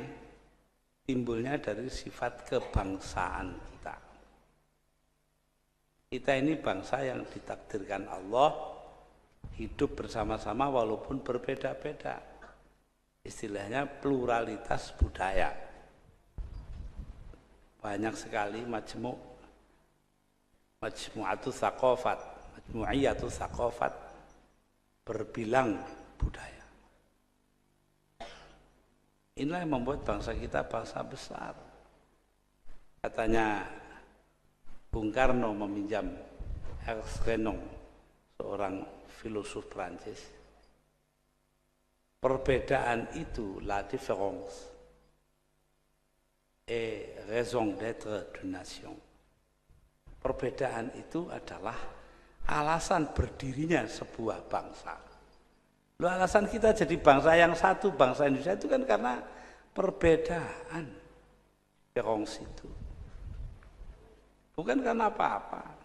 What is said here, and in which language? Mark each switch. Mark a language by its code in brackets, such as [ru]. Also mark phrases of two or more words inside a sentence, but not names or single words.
[id] Timbulnya dari sifat kebangsaan kita. Kita ini bangsa yang ditakdirkan Allah hidup bersama-sama walaupun berbeda-beda. Istilahnya pluralitas budaya. Banyak sekali [ar] majmu'atu tsaqafat, majmu'iyatu tsaqafat, [id] berbilang budaya. Inilah yang membuat bangsa kita bangsa besar. Katanya Bung Karno meminjam Ernst Renan, seorang filosof Prancis. Perbedaan itu, [fr] la différence est raison d'être d'une nation. [id] Perbedaan itu adalah alasan berdirinya sebuah bangsa. Loh, alasan kita jadi bangsa yang satu, bangsa Indonesia itu kan karena perbedaan kongsi itu. Bukan karena apa-apa.